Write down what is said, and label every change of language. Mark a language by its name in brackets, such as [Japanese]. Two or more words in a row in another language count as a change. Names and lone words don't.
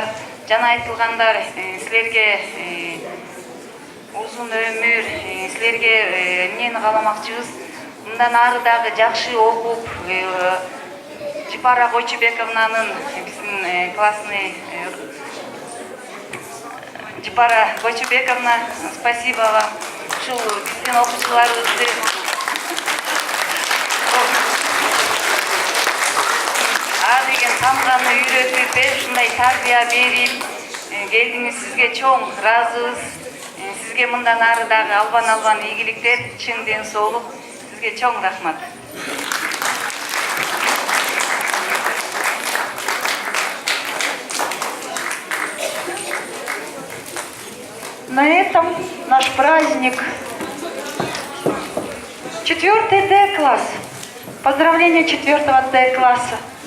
[Kyrgyz] Жана айтылгандар, силерге узун өмүр, силерге эмнени кааламакчыбыз? Мындан ары дагы жакшы окуп, Жипара Койчубековнанын биздин классный Жипара Койчубековна, [Russian] спасибо вам. [Kyrgyz] Ушул биздин окуучуларыбызды деген тамганы үйрөтүп, ушундай тарбия берип келдиңиз. Сизге чоң ыраазыбыз. Сизге мындан ары дагы албан ийгиликтер, чын ден соолук. Сизге чоң рахмат. [Russian] На этом наш праздник 4-й Д-класс. Поздравления 4-го Д-класса.